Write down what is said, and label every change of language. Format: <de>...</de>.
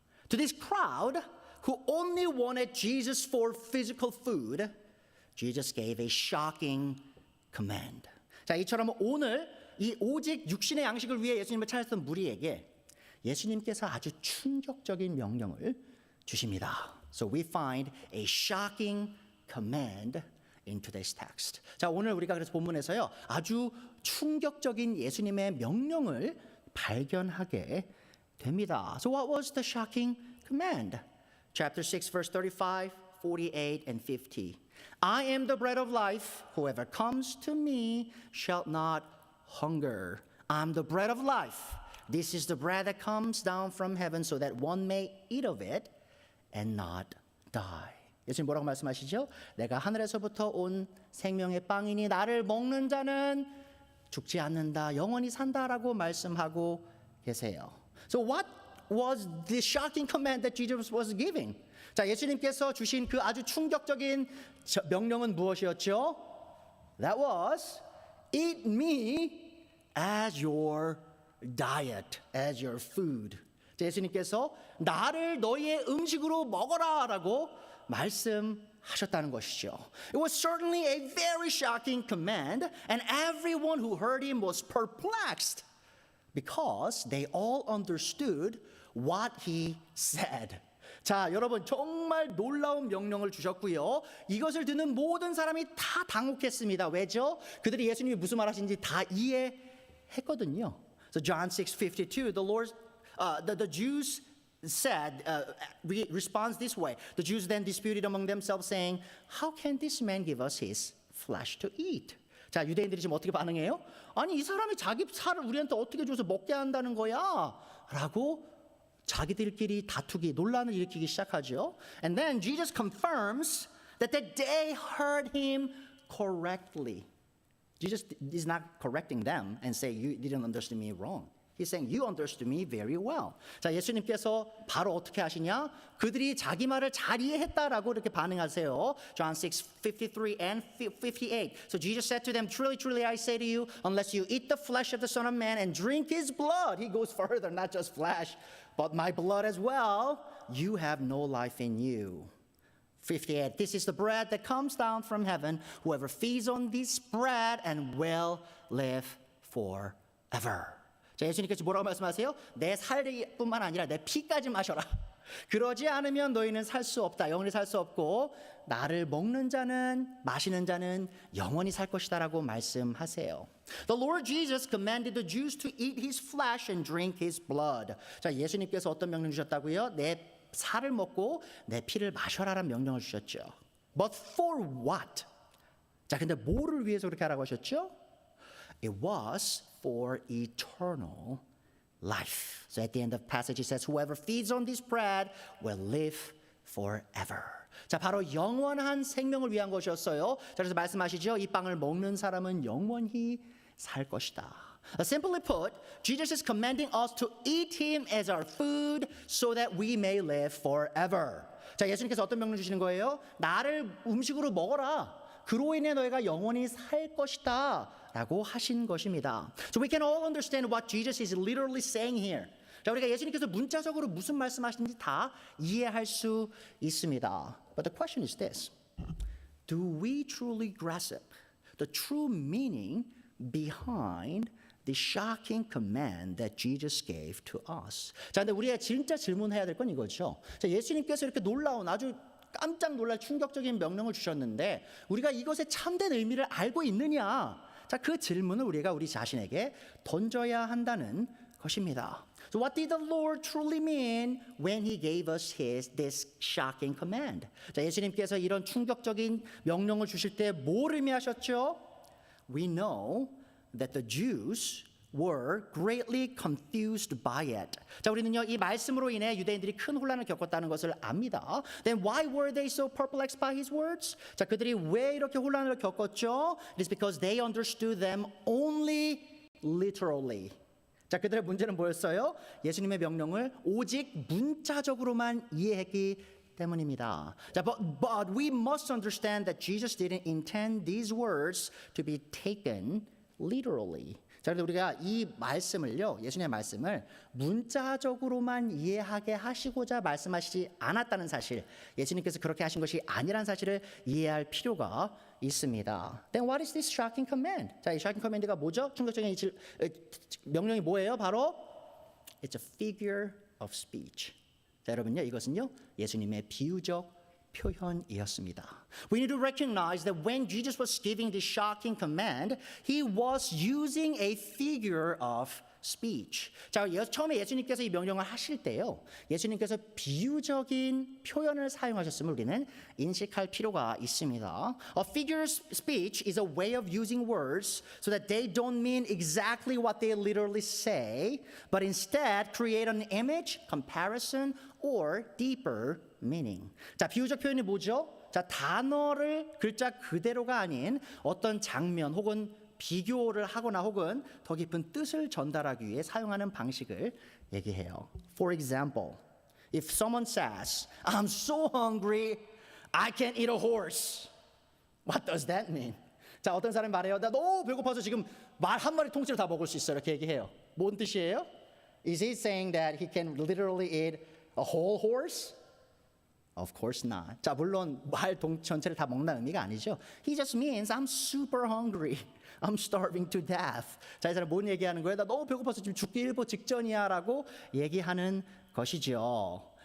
<en>To this crowd who only wanted Jesus for physical food, Jesus gave a shocking command.</en> <ko>자, 이처럼 오늘 이 오직 육신의 양식을 위해 예수님을 찾았던 무리에게 예수님께서 아주 충격적인 명령을 주십니다.</ko> <en>So we find a shocking command in today's text.</en> <ko>자, 오늘 우리가 그래서 본문에서요. 아주 충격적인 예수님의 명령을 발견하게 됩니다.</ko> <en>So what was the shocking command? Chapter 6 verse 35, 48 and 50. I am the bread of life. Whoever comes to me shall not hunger. I'm the bread of life. This is the bread that comes down from heaven so that one may eat of it and not die.</en> <ko>예수님 뭐라고 말씀하시죠? 내가 하늘에서부터 온 생명의 빵이니 나를 먹는 자는 죽지 않는다, 영원히 산다라고 말씀하고 계세요.</ko> <en>So what was the shocking command that Jesus was giving?</en> <ko>자, 예수님께서 주신 그 아주 충격적인 명령은 무엇이었죠?</ko> <en>That was eat me as your diet, as your food.</en> <ko>자, 예수님께서 나를 너희의 음식으로 먹어라라고 말씀하셨다는 것이죠.</ko> <en>It was certainly a very shocking command, and everyone who heard him was perplexed because they all understood what he said.</en> <ko>자, 여러분 정말 놀라운 명령을 주셨고요. 이것을 듣는 모든 사람이 다 당혹했습니다. 왜죠? 그들이 예수님이 무슨 말하시는지 다 이해했거든요.</ko> <en>So John 6:52, the Jews said, responds this way. The Jews then disputed among themselves, saying, "How can this man give us his flesh to eat?"</en> <ko>자, 유대인들이 지금 어떻게 반응해요? 아니, 이 사람이 자기 살을 우리한테 어떻게 줘서 먹게 한다는 거야? 라고 자기들끼리 다투기, 논란을 일으키기 시작하죠.</ko> <en>And then Jesus confirms that they heard him correctly. Jesus is not correcting them and say, you didn't understand me wrong. He's saying, you understood me very well.</en> <ko>자, 예수님께서 바로 어떻게 하시냐? 그들이 자기 말을 잘 이해했다라고 이렇게 반응하세요.</ko> <en>John 6:53 and 58. So Jesus said to them, truly, truly, I say to you, unless you eat the flesh of the Son of Man and drink his blood, he goes further, not just flesh, but my blood as well, you have no life in you. 58. This is the bread that comes down from heaven. Whoever feeds on this bread and will live forever.</en> <ko>자, 예수님께서 뭐라고 말씀하세요? 내 살뿐만 아니라 내 피까지 마셔라. 그러지 않으면 너희는 살 수 없다. 영원히 살 수 없고 나를 먹는 자는, 마시는 자는 영원히 살 것이다라고 말씀하세요.</ko> <en>The Lord Jesus commanded the Jews to eat his flesh and drink his blood.</en> <ko>자, 예수님께서 어떤 명령 주셨다고요? 내 살을 먹고 내 피를 마셔라라는 명령을 주셨죠.</ko> <en>But for what?</en> <ko>자, 근데 뭐를 위해서 그렇게 하라고 하셨죠?</ko> <en>It was for eternal life. So at the end of the passage it says, whoever feeds on this bread will live forever.</en> <ko>자, 바로 영원한 생명을 위한 것이었어요. 자, 그래서 말씀하시죠. 이 빵을 먹는 사람은 영원히 살 것이다.</ko> <en>Simply put, Jesus is commanding us to eat him as our food so that we may live forever.</en> <ko>자, 예수님께서 어떤 명령 주시는 거예요? 나를 음식으로 먹어라. 그로 인해 너희가 영원히 살 것이다 라고 하신 것입니다.</ko> <en>So we can all understand what Jesus is literally saying here.</en> <ko>자, 우리가 예수님께서 문자적으로 무슨 말씀하시는지 다 이해할 수 있습니다.</ko> <en>But the question is this. Do we truly grasp the true meaning behind the shocking command that Jesus gave to us?</en> <ko>자, 근데 우리가 진짜 질문해야 될 건 이거죠. 자, 예수님께서 이렇게 놀라운 아주 깜짝 놀랄 충격적인 명령을 주셨는데 우리가 이것의 참된 의미를 알고 있느냐? 자, 그 질문을 우리가 우리 자신에게 던져야 한다는 것입니다.</ko> <en>So what did the Lord truly mean when he gave us this shocking command?</en> <ko>자, 예수님께서 이런 충격적인 명령을 주실 때 뭘 의미하셨죠?</ko> <en>We know that the Jews were greatly confused by it.</en> <ko>자, 우리는요 이 말씀으로 인해 유대인들이 큰 혼란을 겪었다는 것을 압니다.</ko> <en>Then why were they so perplexed by his words?</en> <ko>자, 그들이 왜 이렇게 혼란을 겪었죠?</ko> <en>It is because they understood them only literally.</en> <ko>자, 그들의 문제는 뭐였어요? 예수님의 명령을 오직 문자적으로만 이해했기 때문입니다.</ko> <en>자, but we must understand that Jesus didn't intend these words to be taken literally.</en> <ko>자, 그런데 우리가 이 말씀을요, 예수님의 말씀을 문자적으로만 이해하게 하시고자 말씀하시지 않았다는 사실, 예수님께서 그렇게 하신 것이 아니라는 사실을 이해할 필요가 있습니다.</ko> <en>Then what is this shocking command?</en> <ko>자, 이</ko> <en>shocking command</en> <ko>가 뭐죠? 충격적인 명령이 뭐예요? 바로</ko> <en>It's a figure of speech.</en> <ko>자, 여러분요, 이것은요 예수님의 비유적 표현이었습니다.</ko> <en>We need to recognize that when Jesus was giving this shocking command, he was using a figure of speech.</en> <ko>자, 처음에 예수님께서 이 명령을 하실 때요, 예수님께서 비유적인 표현을 사용하셨음을 우리는 인식할 필요가 있습니다.</ko> <en>A figure of speech is a way of using words so that they don't mean exactly what they literally say, but instead create an image, comparison, or deeper meaning.</en> <ko>자, 비유적 표현이 뭐죠? 자, 단어를 글자 그대로가 아닌 어떤 장면 혹은 비교를 하거나 혹은 더 깊은 뜻을 전달하기 위해 사용하는 방식을 얘기해요.</ko> <en>For example, if someone says, I'm so hungry, I can't eat a horse. What does that mean?</en> <ko>자, 어떤 사람이 말해요. 나 너무 배고파서 지금 말 한 마리 통째로 다 먹을 수 있어. 이렇게 얘기해요. 뭔 뜻이에요?</ko> <en>Is he saying that he can literally eat a whole horse? Of course not.</en> <ko>자, 물론 말 전체를 다 먹는 의미가 아니죠.</ko> <en>He just means I'm super hungry. I'm starving to death.</en> <ko>자, 이 사람 뭔 얘기하는 거예요? 나 너무 배고파서 지금 죽기 일보 직전이야라고 얘기하는 것이죠.</ko>